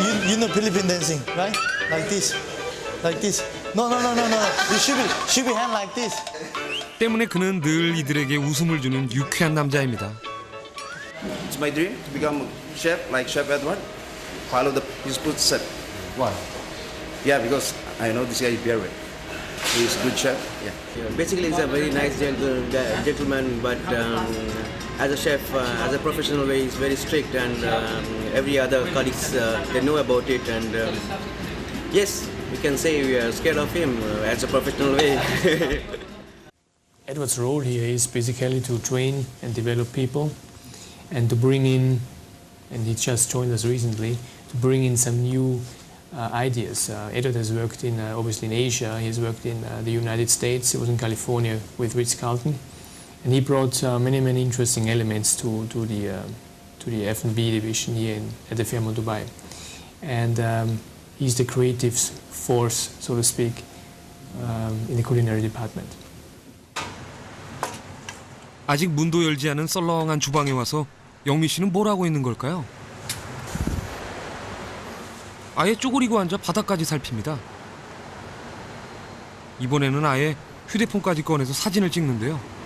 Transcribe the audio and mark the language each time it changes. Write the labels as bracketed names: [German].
[English] You know Philippine dancing, right? Like this. No. You should be hand like this. [Korean] 때문에 그는 늘 이들에게 웃음을 주는 유쾌한 남자입니다. [English] It's my dream to become a chef like Chef Edward. Follow his footsteps. Why? Yeah, because I know this guy is very well. He's a good chef. Yeah. Basically, he's a very nice gentleman, but as a chef, as a professional way, he's very strict, and every other colleagues they know about it, and yes, we can say we are scared of him as a professional way. Edward's role here is basically to train and develop people, and to bring in, and he just joined us recently, to bring in some new ideas. Edward has worked in, obviously in Asia, he has worked in the United States, he was in California with Ritz-Carlton, and he brought many interesting elements to the F&B division here at the Fairmont Dubai. And he's the creative force, so to speak, in the culinary department. [Korean] 아직 문도 열지 않은 썰렁한 주방에 와서 영미 씨는 뭘 하고 있는 걸까요? 아예 쪼그리고 앉아 바닥까지 살핍니다. 이번에는 아예 휴대폰까지 꺼내서 사진을 찍는데요.